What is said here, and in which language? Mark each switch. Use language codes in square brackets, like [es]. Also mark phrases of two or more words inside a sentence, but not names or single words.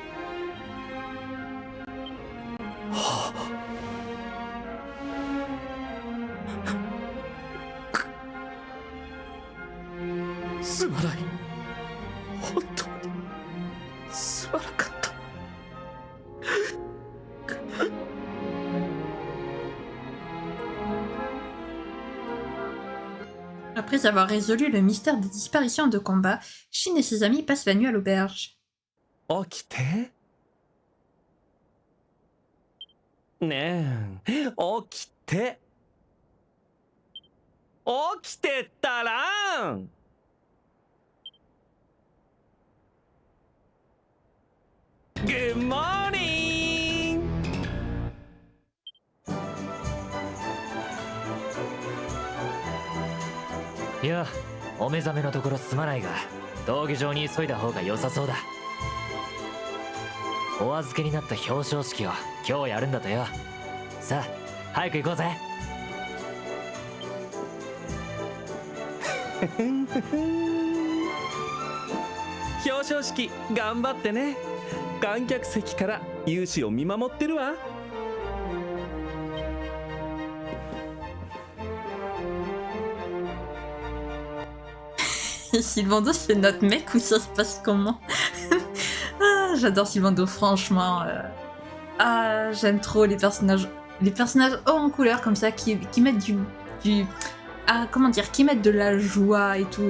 [ja] はあ、すまない。本当にすまなかった。 [fr] Après avoir résolu le mystère des disparitions de combat, Shin et ses amis passent la nuit à l'auberge. [ja] 起きてねえ、起きて起きてったらん。 [en] Good morning! [ja] いや、お目覚めのところすまないが、道具場に急いだ方が良さそうだ。お預けになった表彰式を今日やるんだとよ。さあ、早く行こうぜ。表彰式頑張ってね。観客席から勇姿を見守ってるわ。 [fr] Sylvando, c'est notre mec ou ça se passe comment? Ah, j'adore Sylvando, franchement. Ah, j'aime trop les personnages hauts en couleur comme ça qui mettent ah, comment dire, qui mettent de la joie et tout.